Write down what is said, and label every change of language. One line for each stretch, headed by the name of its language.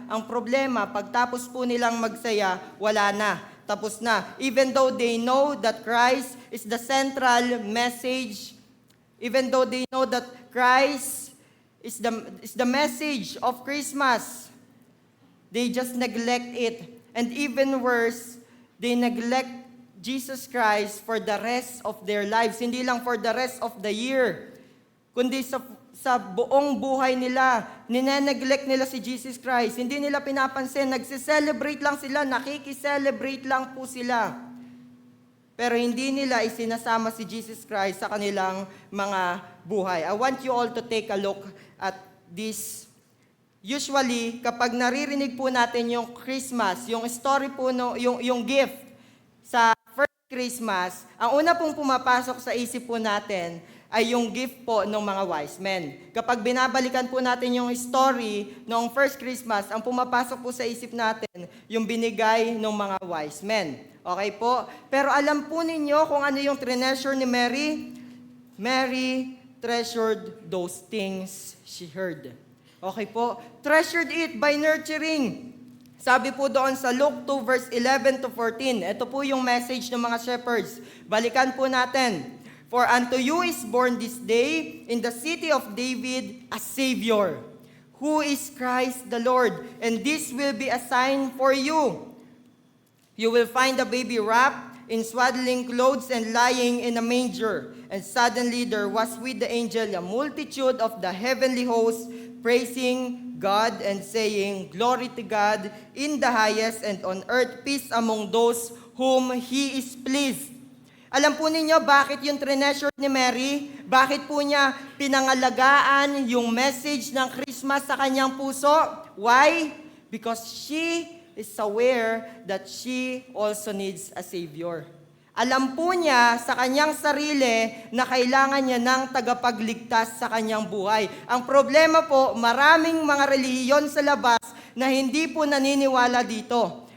Filipino: Ang problema, pagtapos po nilang magsaya, wala na. Tapos na.
English: Even though they know that Christ is the central message, even though they know that Christ is the message of Christmas, they just neglect it. And even worse, they neglect Jesus Christ for the rest of their lives.
Filipino: Hindi lang
English: for the rest of the year,
Filipino: kundi sa buong buhay nila, nineneglect nila si Jesus Christ. Hindi nila pinapansin, nagse-celebrate lang sila, nakikiselebrate lang po sila. Pero hindi nila isinasama si Jesus Christ sa kanilang mga buhay.
English: I want you all to take a look at this.
Filipino: Usually, kapag naririnig po natin yung Christmas, yung story po, yung gift sa first Christmas, ang una pong pumapasok sa isip po natin ay yung gift po ng mga wise men. Kapag binabalikan po natin yung story ng first Christmas, ang pumapasok po sa isip natin yung binigay ng mga wise men. Okay po? Pero alam po ninyo kung ano yung treasure ni Mary?
English: Mary treasured those things she heard. Okay po? Treasured it by nurturing.
Filipino: Sabi po doon sa Luke 2 verse 11 to 14, ito po yung message ng mga shepherds. Balikan po natin.
English: For unto you is born this day in the city of David a Savior, who is Christ the Lord. And this will be a sign for you. You will find a baby wrapped in swaddling clothes and lying in a manger. And suddenly there was with the angel a multitude of the heavenly hosts, praising God and saying, Glory to God in the highest, and on earth peace among those whom He is pleased.
Filipino: Alam po ninyo bakit yung treasure ni Mary? Bakit po niya pinangalagaan yung message ng Christmas sa kanyang puso?
English: Why? Because she is aware that she also needs a Savior.
Filipino: Alam po niya sa kanyang sarili na kailangan niya ng tagapagligtas sa kanyang buhay. Ang problema po, maraming mga relihiyon sa labas na hindi po naniniwala dito.